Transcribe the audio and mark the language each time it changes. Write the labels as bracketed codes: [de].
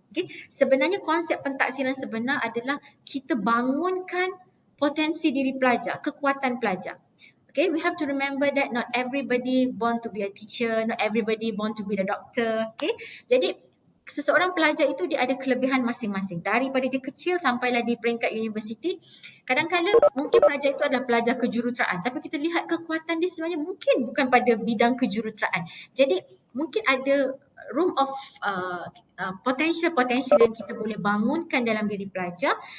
[ms] Okay, sebenarnya konsep pentaksiran sebenar adalah kita bangunkan potensi diri pelajar, kekuatan pelajar. [en] Okay, we have to remember that not everybody born to be a teacher, not everybody born to be a doctor. [ms] Okay, jadi seseorang pelajar itu dia ada kelebihan masing-masing. Daripada dia kecil sampailah di peringkat universiti, kadang-kadang mungkin pelajar itu adalah pelajar kejuruteraan, tapi kita lihat kekuatan dia sebenarnya mungkin bukan pada bidang kejuruteraan. Jadi mungkin ada [en] room of potential [ms] yang kita boleh bangunkan dalam diri pelajar.